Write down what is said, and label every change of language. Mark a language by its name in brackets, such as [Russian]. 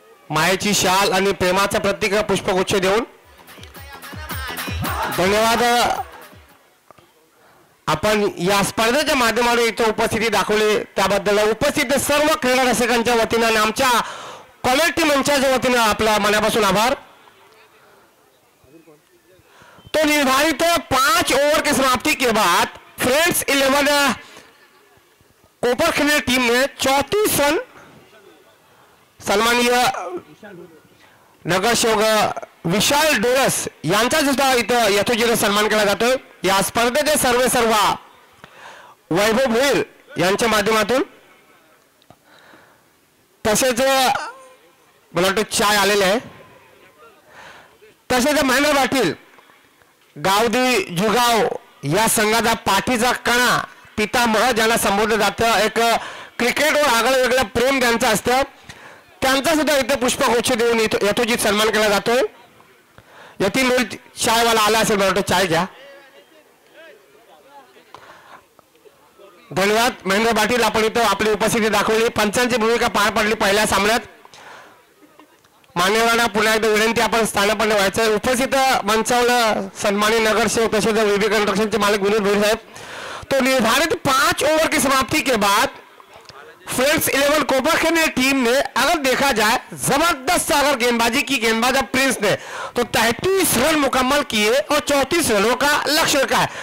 [Marathi] मायेची शाल आणि प्रेमाचा प्रतीक पुष्पगुच्छ देऊन धन्यवाद. आपण या स्पर्धेच्या माध्यमातून इथे उपस्थिती दाखवली त्याबद्दल उपस्थित सर्व क्रीडा रसिकांच्या वतीनं आणि आमच्या क्वालिटी मंचाच्या वतीनं आपला मनापासून आभार. [Hindi] तो निर्धारित 5 ओवर की समाप्ति के बाद फ्रेंड्स 11 कोपरखैरने टीम ने 34 रन [Marathi] सन्माननीय नगरसेवक विशाल डोळस यांचा सुद्धा इथं यथोचित सन्मान केला जातोय. या स्पर्धेचे सर्व वैभव भोईर यांच्या माध्यमातून. तसेच मला वाटतं चाय आलेले आहे. तसेच महेंद्र पाटील गावदी जुगाव या संघाचा पाठीचा कणा पितामह ज्याला संबोधलं जातं. एक क्रिकेटवर आगळं वेगळं प्रेम त्यांचं असतं. त्यांचा सुद्धा इथे पुष्पगुच्छ देऊन यथोचित सन्मान केला जातोय. यतीन चायवाला आला असेल, मला वाटतं चाय घ्या. धन्यवाद महेंद्र पाटील, आपण इथं आपली उपस्थिती दाखवली. पंचांची भूमिका पार पडली पहिल्या सामन्यात. मान्यवरांना पुन्हा एकदा विनंती आपण स्थानापन्न व्हायचं. उपस्थित मंचावर सन्मानित नगरसेवक तसेच विवेक कंस्ट्रक्शनचे मालिक विनोद भोईर साहेब. [Hindi] तो निर्धारित 5 ओवर की समाप्ति के बाद फ्रेंड्स 11 कोपरखैरने टीम ने अगर देखा जाए जबरदस्त अगर गेंदबाजी की गेंदबाज प्रिंस ने तो 33 रन मुकम्मल किए और 34 रनों का लक्ष्य रखा है.